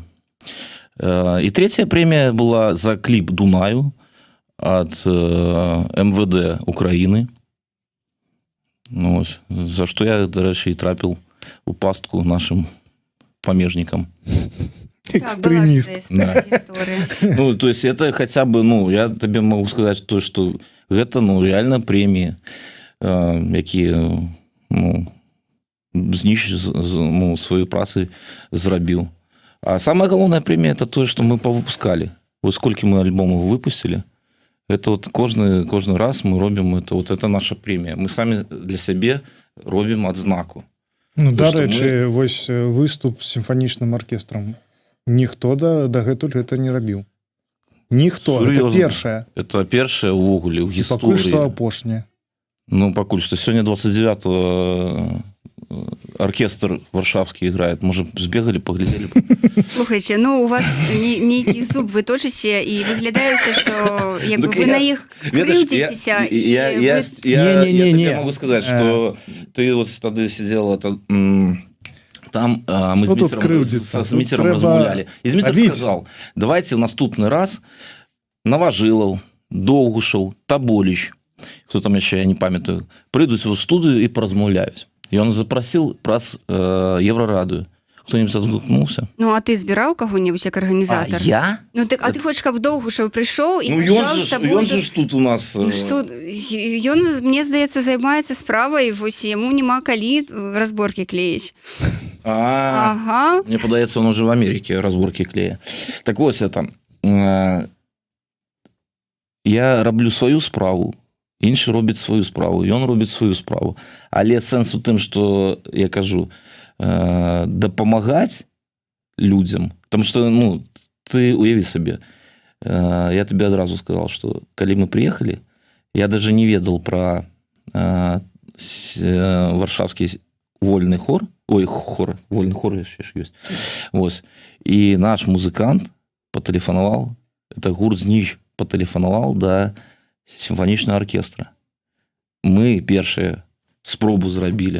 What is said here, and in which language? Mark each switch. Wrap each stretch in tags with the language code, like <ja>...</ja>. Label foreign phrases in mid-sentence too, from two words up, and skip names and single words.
<be>І трэцяя прэмія была за кліп «Дунаю» ад МВД Украіны. Ну, за што я, дарэчы, і трапіў у пастку нашим памежнікам. Экстрэміст.</be> <ru>Да. Ну, то есть это хотя бы, ну, я табе могу сказаць то, что гэта, ну, реально премии, якія, ну, Зніж, ну, свою</ru> <be>працу зрабіў.</be> <ru>А самая галоўная премия это то, что мы повыпускали. Вот сколько мы альбомов выпустили, это вот</ru> <be>кожны раз мы робім</be> <ru>это, вот это наша премия.</ru> <be>Мы сами для сябе робім адзнаку. Ну, дарэчы, вось выступ з сімфанічным аркестрам. Ніхто дагэтуль гэта не рабіў. Ніхто, Сур'ёзна. это першае. Это першае ўвогуле ў гісторыі. Пакуль што апошняе. Ну, пакуль што. Сёння 29-го оркестр варшавскі играет.</be> <ru>Может, сбегали, поглядели?</ru> <be>Слухайте, ну, у вас нейкі зуб вы точыце, і выглядаеце, што як бы вы на іх крыўдзіцеся.</be> <ru>Я тебе могу сказать, что ты вот тады сидела, там мы с Міцером размаўлялі. І Зміцер сказал, давайте в</ru> <be>наступны раз</be> <ru>Новожилов, Довгушев, Таболіч, кто там еще,</ru> <be>я не памятаю, прыйдуць у студию и поразмаўляюць.</be> <ru>И он запросил праз Еврорадыё. Кто-нибудь отгукнулся?</ru> <be>Ну, а ты збіраў каго-нибудь як арганізатар? А я? Ну, так, а ты хочешь, каб Довгушев прыйшоў і ну, пажаў з табой? Ён же ж тут у нас... Ну, што, ён, мне здаецца, займаецца справай, вось яму няма калі разборкі клеіць. Ага. Мне падаецца,</be> <ru>он уже в Америке разборки клея.</ru> <be>Так вось</be> <ru>это.</ru> <be>Я раблю сваю справу, іншы робіць сваю справу, ён робіць сваю справу. Але сэнс у тым, што я кажу, дапамагаць людзям,</be> <ru>потому что,</ru> <be>ну, ты уяви сабе, я тебе адразу</be> <ru>сказал, что</ru> <be>калі мы приехали, я даже не ведал про варшавскі вольны хор, вольны хор яшчэ ж ёсць. Вось. І наш музыкант патэлефанаваў, это гурт «Зніж» патэлефанаваў да сімфанічнага аркестра. Мы першыя спробу зрабілі.</be>